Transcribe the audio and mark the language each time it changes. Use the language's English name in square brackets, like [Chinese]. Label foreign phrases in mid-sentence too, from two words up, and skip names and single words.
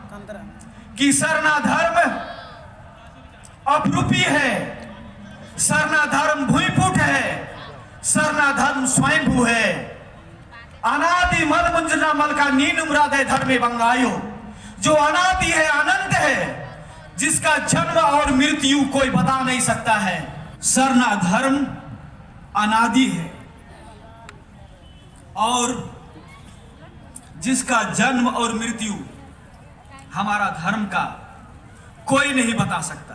[Hindi] कि सरना धर्म अपरूपी है, सरना धर्म भूमिपुट है, सरना धर्म स्वयंभू है। [Kurukh] अनादि मल मुंजना मल का नीन मुरादे धर्मे बंगायो, [Hindi] जो अनादि है, अनंत है, जिसका जन्म और मृत्यु कोई बता नहीं सकता है। सरना धर्म अनादि है और जिसका जन्म और मृत्यु हमारा धर्म का कोई नहीं बता सकता।